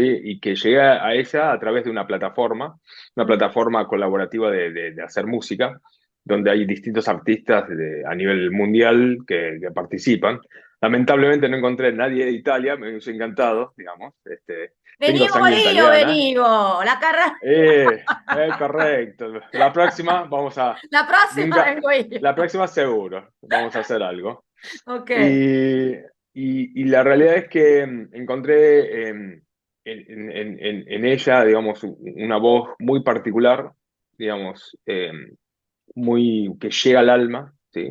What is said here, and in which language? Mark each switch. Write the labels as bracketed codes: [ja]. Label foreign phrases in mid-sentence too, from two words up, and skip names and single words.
[es] Y que llega a ella a través de una Ujú. plataforma colaborativa de hacer música, donde hay distintos artistas a nivel mundial que participan. Lamentablemente no encontré nadie de Italia, me hubiese encantado, digamos. Tengo [it] Venivo, [es] sangre [it] io, [es] italiana. [it] venivo. [es] La carrera. Correcto. La próxima vamos a... [it] La prossima [es] Nunca, [it] vengo io. [es] la próxima seguro, vamos a hacer algo. Ok. Y la realidad es que encontré en ella, digamos, una voz muy particular, digamos, que llega al alma, ¿sí?